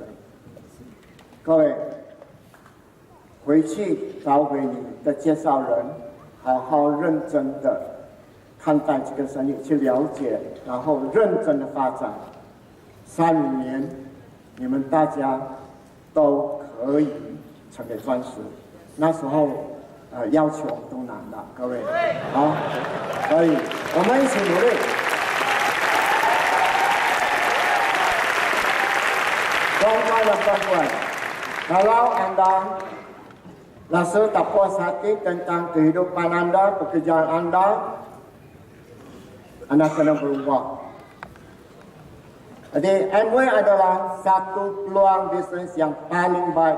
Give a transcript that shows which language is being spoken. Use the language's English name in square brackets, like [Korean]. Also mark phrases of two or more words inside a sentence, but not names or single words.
[Chinese] 各位，回去找回你的介绍人，好好认真的看待这个生意，去了解，然后认真的发展。3、5年，你们大家都可以成为钻石。那时候，要求都难了，各位，好，所以我们一起努力。 [Malay] Tuan-tuan dan puan-puan, kalau anda rasa tak puas hati tentang kehidupan anda, pekerjaan anda kena berubah. Jadi Amway adalah satu peluang bisnes yang paling baik.